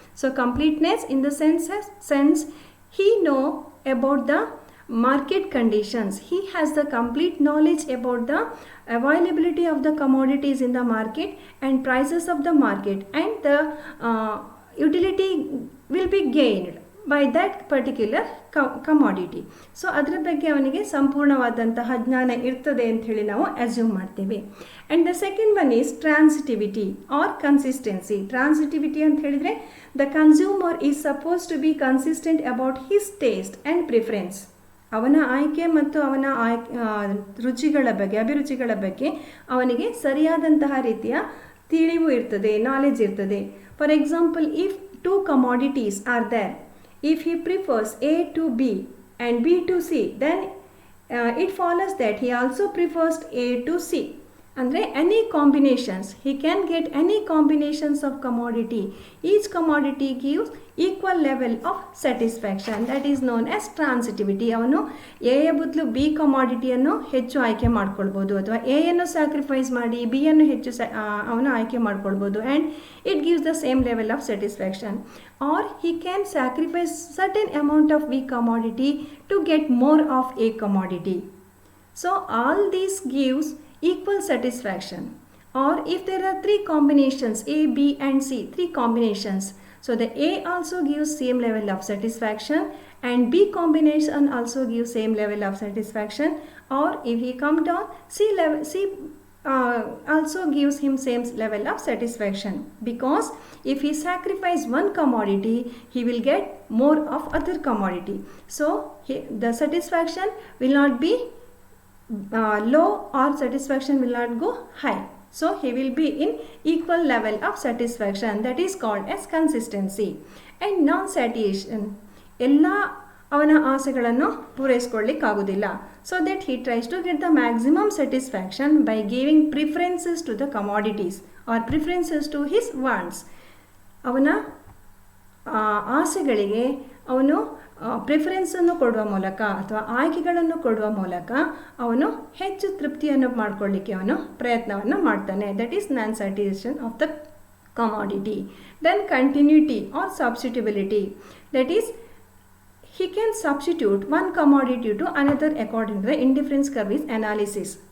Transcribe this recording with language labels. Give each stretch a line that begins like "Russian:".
English: So completeness in the sense he know about the market conditions. He has the complete knowledge about the availability of the commodities in the market and prices of the market, and the utility will be gained by that particular commodity.
Kannada: So ಅದರ ಬಗ್ಗೆ ಅವನಿಗೆ ಸಂಪೂರ್ಣವಾದಂತಹ ಜ್ಞಾನ ಇರ್ತದೆ ಅಂತ ಹೇಳಿ ನಾವು assume ಮಾಡ್ತೀವಿ.
English: And the second one is transitivity or consistency. Transitivity
Kannada: ಅಂತ ಹೇಳಿದರೆ
English: The consumer is suppose to be consistent about his taste and preference.
Kannada: ಅವನ ಆಯ್ಕೆ ಮತ್ತು ಅವನ ಅಭಿರುಚಿಗಳ ಬಗ್ಗೆ ಅವನಿಗೆ ಸರಿಯಾದಂತಹ ರೀತಿಯ ತಿಳಿವು ಇರ್ತದೆ, ನಾಲೆಜ್ ಇರ್ತದೆ.
English: For example, if 2 commodities are there, if he prefers A to B and B to C, then it follows that he also prefers A to C. ಅಂದರೆ any combinations, he can get any combinations of commodity. Each commodity gives equal level of satisfaction. That is known as transitivity.
Kannada: ಅವನು ಎಯ ಬದಲು B ಕಮಾಡಿಟಿಯನ್ನು ಹೆಚ್ಚು ಆಯ್ಕೆ ಮಾಡ್ಕೊಳ್ಬೋದು, ಅಥವಾ ಎಯನ್ನು sacrifice ಮಾಡಿ B ಅನ್ನು ಹೆಚ್ಚು ಅವನು ಆಯ್ಕೆ ಮಾಡ್ಕೊಳ್ಬೋದು,
English: And it gives the same level of satisfaction. Or he can sacrifice certain amount of B commodity to get more of A commodity. So all these gives equal satisfaction. Or if there are 3 combinations, A, B and C, 3 combinations, so the A also gives same level of satisfaction and B combination also gives same level of satisfaction. Or if he come down, C also gives him same level of satisfaction, because if he sacrifice one commodity he will get more of other commodity. So the satisfaction will not be low, or satisfaction will not go high. So he will be in equal level of satisfaction. That is called as consistency.
Kannada: And non-satiation, ಎಲ್ಲ ಅವನ ಆಸೆಗಳನ್ನು ಪೂರೈಸ್ಕೊಳ್ಳಿಕ್ಕಾಗೋದಿಲ್ಲ.
English: So that he tries to get the maximum satisfaction by giving preferences to the commodities or preferences to his wants.
Kannada: ಅವನ ಆಸೆಗಳಿಗೆ ಅವನು ಪ್ರಿಫರೆನ್ಸನ್ನು ಕೊಡುವ ಮೂಲಕ ಅಥವಾ ಆಯ್ಕೆಗಳನ್ನು ಕೊಡುವ ಮೂಲಕ ಅವನು ಹೆಚ್ಚು ತೃಪ್ತಿಯನ್ನು ಮಾಡಿಕೊಳ್ಳಿಕ್ಕೆ ಅವನು ಪ್ರಯತ್ನವನ್ನು ಮಾಡ್ತಾನೆ.
English: That is non satisfaction of the commodity. Then continuity or substitutability. That is he can substitute one commodity to another according to the indifference curve analysis.